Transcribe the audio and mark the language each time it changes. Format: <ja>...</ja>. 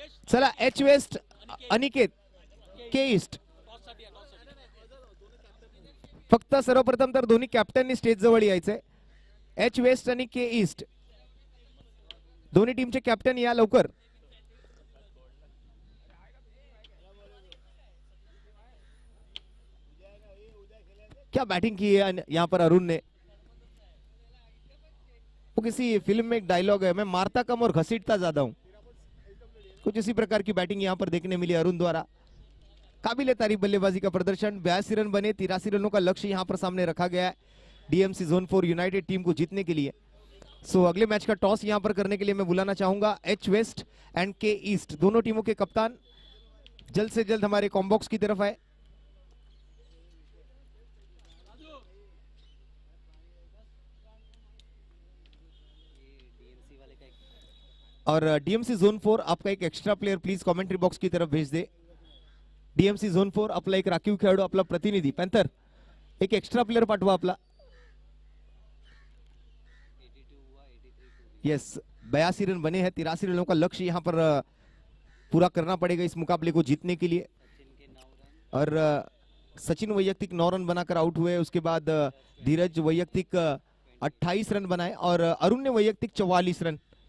<mr>चला H waste, Aniket, के east. फक्त सर्वप्रथम तर दोन्ही कॅप्टननी स्टेज जवळ यायचंय. एच वेस्ट आणि के ईस्ट दोन्ही टीमचे कॅप्टन या लवकर.</mr> <hi>क्या बैटिंग की है यहाँ पर अरुण ने. वो किसी फिल्म में एक डायलॉग है, मैं मारता कम और घसीटता ज्यादा हूं. कुछ इसी प्रकार की बैटिंग यहाँ पर देखने मिली अरुण द्वारा. काबिल तारीफ बल्लेबाजी का प्रदर्शन. 82 रन बने, 83 रनों का लक्ष्य यहाँ पर सामने रखा गया है डीएमसी जोन 4 यूनाइटेड टीम को जीतने के लिए. सो अगले मैच का टॉस यहाँ पर करने के लिए मैं बुलाना चाहूंगा एच वेस्ट एंड के ईस्ट, दोनों टीमों के कप्तान जल्द से जल्द हमारे कॉम्बॉक्स की तरफ आए. और डीएमसी झोन 4 आपका एक extra player please commentary box की तरफ भेज दे.</hi> <mr>डीएमसी झोन 4 आपला एक राखीव खेळाडू, आपला प्रतिनिधी पॅन्थर, एक एक्स्ट्रा प्लेयर पाठवा आपला.</mr> <hi>यस, 82 रन बने हैं, 83 रनों का लक्ष्य यहाँ पर पूरा करना पड़ेगा इस मुकाबले को जीतने के लिए. और सचिन वैयक्तिक 9 रन बनाकर आउट हुए. उसके बाद धीरज वैयक्तिक 28 रन बनाए और अरुण ने वैयक्तिक 44 रन.</hi>